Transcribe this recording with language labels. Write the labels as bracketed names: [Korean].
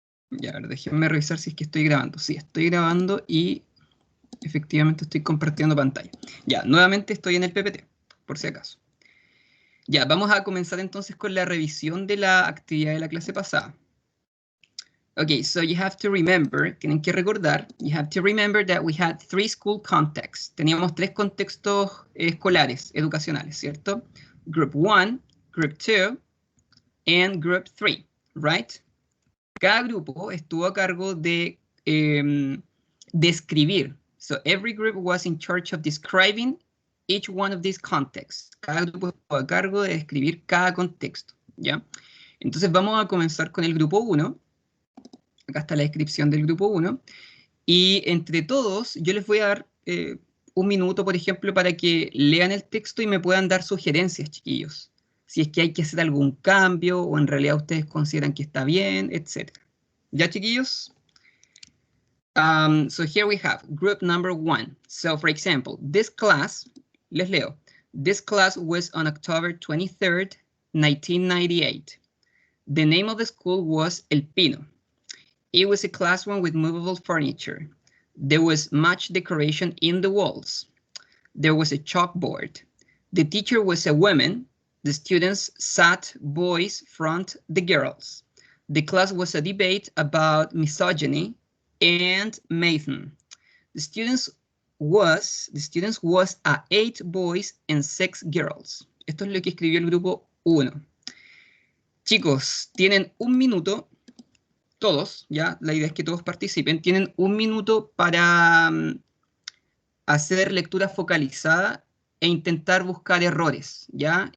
[Spanish] Ya, a ver, déjenme revisar si es que estoy grabando. Sí, estoy grabando y efectivamente estoy compartiendo pantalla. Ya, nuevamente estoy en el PPT, por si acaso. Ya, vamos a comenzar entonces con la revisión de la actividad de la clase pasada. [English] Okay, so you have to remember, [Spanish] tienen que recordar, [English] you have to remember that we had 3 school contexts. [Spanish] Teníamos 3 contextos escolares, educacionales, ¿cierto? [English] Group 1, Group 2, and Group 3, right? [Spanish] Cada grupo estuvo a cargo de describir. [English] So every group was in charge of describing each one of these contexts. [Spanish] Cada grupo estuvo a cargo de describir cada contexto, ¿ya? Entonces vamos a comenzar con el grupo 1. Acá está la descripción del grupo 1. Y entre todos, yo les voy a dar un minuto, por ejemplo, para que lean el texto y me puedan dar sugerencias, chiquillos. Si es que hay que hacer algún cambio o en realidad ustedes consideran que está bien, etc. ¿Ya, chiquillos? [English] So here we have group number 1. So, for example, this class, [Spanish] les leo. [English] This class was on October 23rd, 1998. The name of the school was El Pino. It was a classroom with movable furniture. There was much decoration in the walls. There was a chalkboard. The teacher was a woman. The students sat boys front the girls. The class was a debate about misogyny and Mason. The students was a 8 boys and 6 girls. [Spanish] Esto es lo que escribió el grupo 1. Chicos, tienen un minuto, todos, ya, la idea es que todos participen, tienen un minuto para hacer lectura focalizada e intentar buscar errores, ¿ya?